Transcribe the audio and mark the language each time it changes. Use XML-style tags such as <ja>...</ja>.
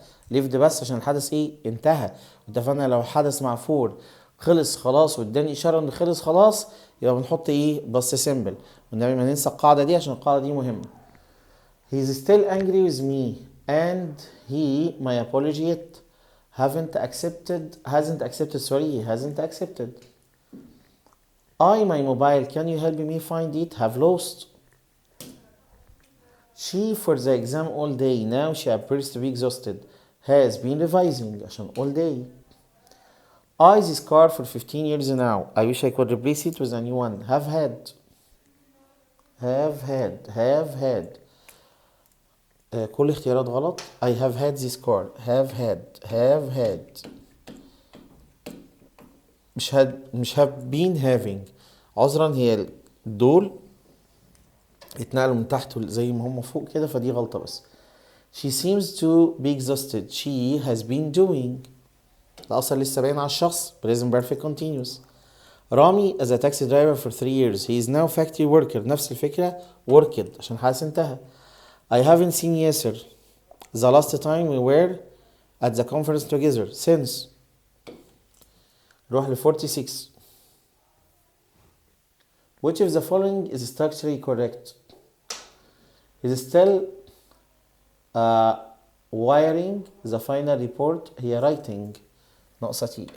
<ar>lived بس عشان الحدث ايه انتهى. اتفقنا لو الحدث مع فور خلص خلاص واداني اشاره ان خلص خلاص يبقى بنحط ايه بس سيمبل. والنبي ما ننسى القاعده دي عشان القاعده دي مهمه.</ar> <en>He's still angry with me and he my apology yet hasn't accepted. I my mobile can you help me find it have lost. She for the exam all day now she appears to be exhausted. Has been revising عشان all day. I this car for 15 years now. I wish I could replace it with a new one. Have had</en> <ar>كل اختيارات غلط.</ar> <en>I have had this car. have had</en> <ar>مش</ar> <en>have been having.</en> <ar>عذرا هي دول اتنقلوا من تحت زي ما هم فوق كده فدي غلطة بس.</ar> <en>She seems to be exhausted. She has been doing.</en> <ar>الأثر لسه باين على الشخص.</ar> <en>Present perfect continuous. Rami as a taxi driver for 3 years. He is now factory worker.</en> <ar>نفس الفكرة</ar> <en>worked</en> <ar>عشان حاسس انتهى.</ar> <en>I haven't seen Yasser. The last time we were at the conference together.</en> <ar>Since. نروح ل 46.</ar> <en>Which of the following is structurally correct? Is still wiring the final report. هي writing.</en> <ar>ناقصة تي.</ar>